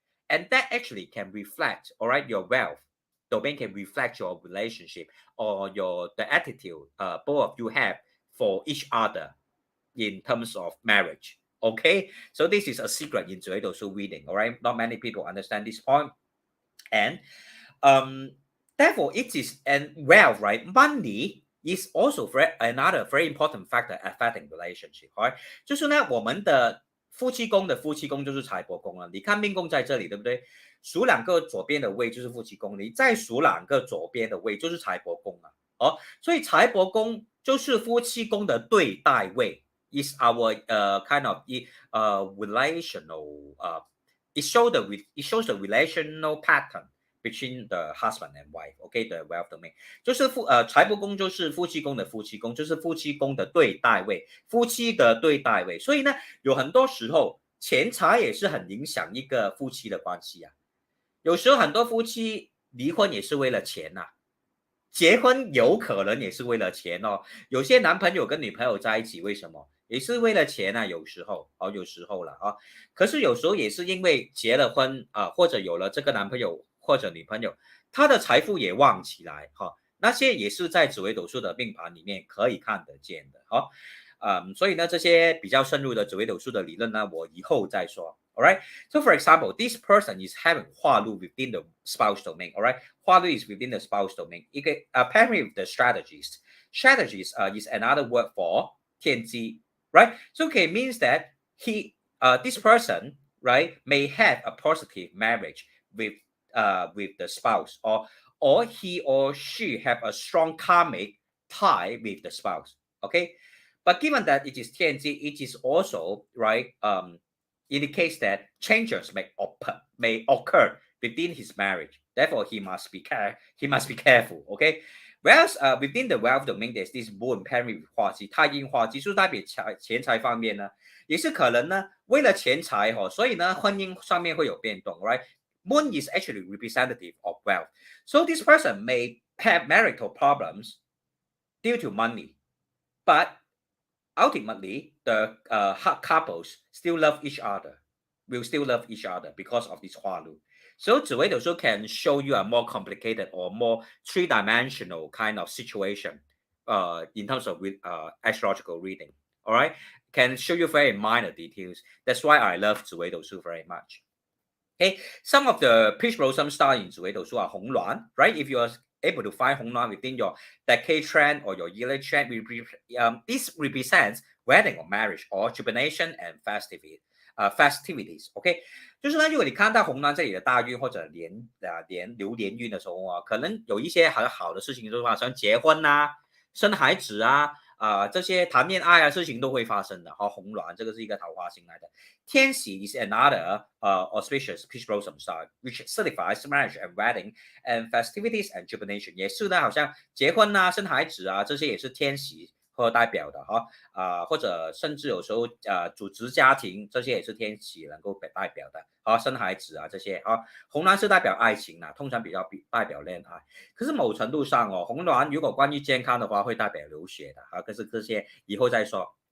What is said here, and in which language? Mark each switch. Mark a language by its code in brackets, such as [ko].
[en] And that actually can reflect, all right, your wealth domain can reflect your relationship or the attitude both of you have for each other in terms of marriage. Okay, so this is a secret in 紫微斗数 reading. All right, not many people understand this point. And um, therefore, it is and wealth, right? Money is also another very important factor affecting relationship. Right? [zh] 就是呢，我们的夫妻宫的夫妻宫就是财帛宫了。你看命宫在这里，对不对？数两个左边的位就是夫妻宫，你再数两个左边的位就是财帛宫了。哦，所以财帛宫就是夫妻宫的对待位。 [en] Is our kind of relational it shows the relational pattern between the husband and wife. Okay, the wealth domain [zh] 就是财帛宫就是夫妻宫的夫妻宫，就是夫妻宫的对待位，夫妻的对待位。所以呢，有很多时候钱财也是很影响一个夫妻的关系啊。有时候很多夫妻离婚也是为了钱呐、结婚有可能也是为了钱哦。有些男朋友跟女朋友在一起，为什么？也是为了钱啊，有时候有时候了啊。可是有时候也是因为结了婚啊，或者有了这个男朋友或者女朋友，他的财富也旺起来哈。那些也是在紫微斗数的命盘里面可以看得见的哈。所以呢，这些比较深入的紫微斗数的理论呢，我以后再说。 [en] All right. So, for example, this person is having 化禄 within the spouse domain. All right. 化禄 is within the spouse domain. Pairing with the strategies. Strategies is another word for 天机, right? So, okay, means that this person, right, may have a positive marriage with the spouse, or he or she have a strong karmic tie with the spouse. Okay. But given that it is 天机, it is also, right, indicates that changes may occur within his marriage. Therefore, he must be careful. Okay. Whereas within the wealth domain, there's this moon pairing with [zh] 化忌，太阴化忌，就是代表钱财方面呢，也是可能呢，为了钱财所以呢，婚姻上面会有变动 ，right? [en] Moon is actually representative of wealth, so this person may have marital problems due to money, but ultimately, the couples still love each other, will still love each other because of this 化禄. So 紫微斗数 can show you a more complicated or more three-dimensional kind of situation in terms of astrological reading. All right, can show you very minor details. That's why I love 紫微斗数 very much. Okay, some of the peach blossom star in 紫微斗数 are 红鸾, right? If you are able to find 红鸾 within your decade trend or your yearly trend, this represents wedding or marriage or jubilation and festivities. [zh] OK， 就是呢，如果你看到红鸾这里的大运或者流年运的时候啊，可能有一些很好的事情就发生，结婚啊、生孩子啊。这些谈恋爱啊事情都会发生的。好，红鸾这个是一个桃花星来的。 [en] 天喜 is another auspicious peach blossom star, which signifies marriage and wedding and festivities and jubilation. [zh] 也是呢，好像结婚啊、生孩子啊，这些也是天喜或代表的或者甚至有时候组织家庭，这些也是天喜能够被代表的生孩子这些红鸾是代表爱情通常比较代表恋爱。可是某程度上红鸾如果关于健康的话，会代表流血的可是这些以后再说。